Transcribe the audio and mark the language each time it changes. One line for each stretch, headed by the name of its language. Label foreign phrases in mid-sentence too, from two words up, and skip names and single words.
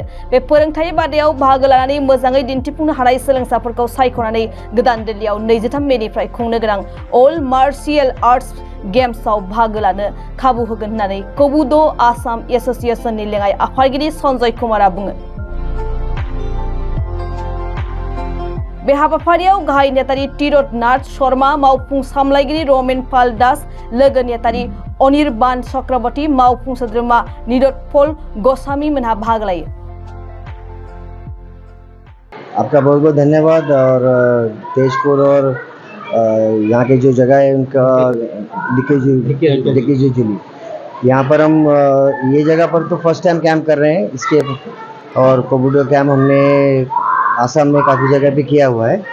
Bodo: बे फोरोंथाइ बादायाव बाहागो लानानै मोजाङै दिन्थिफुंनो हानाय सोलोंसाफोरखौ सायख'नानै गोदान दिल्लीयाव 23 मेनिफ्राय खुंनो गोनां अल मार्शियेल आर्ट्स गेम्सआव बाहागो लानो खाबु होगोन होननानै कबुद' आसाम एस'सिएशननि लेङाइ आफादगिरि सन्जय कुमारा बुङो। बे हाबाफारियाव गाहाय नेतारि तिरथ नाथ शर्मा, मावफुं सामलायगिरि रमेन पाल दास, लोगो नेतारि अनिर्बान चक्रवर्ती, मावफुं सोद्रोमा निरोत्पल गोस्वामी मोनहा बाहागो लायो।
Hindi: आपका बहुत बहुत धन्यवाद। और तेजपुर और यहाँ के जो जगह है उनका दिक्कीजुली यहाँ पर हम ये जगह पर तो
English: first time
Hindi: कैंप कर रहे हैं इसके, और कबूडो कैंप हमने आसाम में काफ़ी जगह पे किया हुआ है।